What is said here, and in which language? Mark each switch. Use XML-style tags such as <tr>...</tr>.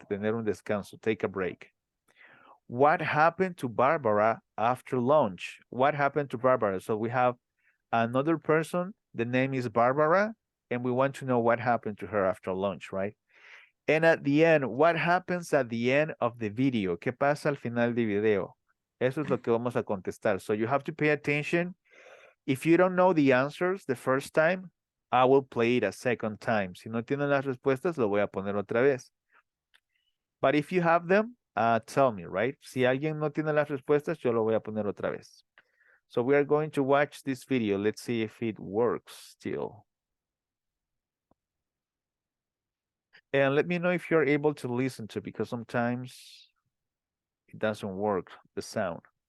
<es>Tener un descanso,</es> <en>take a break. What happened to Barbara after lunch? What happened to Barbara? So we have another person, the name is Barbara, and we want to know what happened to her after lunch, right? And at the end, what happens at the end of the video?</en> <es>¿Qué pasa al final del video? Eso es lo que vamos a contestar.</es> <en>So you have to pay attention. If you don't know the answers the first time, I will play it a second time.</en> <es>Si no tienen las respuestas, lo voy a poner otra vez.</es> <en>But if you have them, tell me, right?</en> <es>Si alguien no tiene las respuestas, yo lo voy a poner otra vez.</es> <en>So we are going to watch this video. Let's see if it works still. And let me know if you're able to listen to, because sometimes it doesn't work, the sound.</en>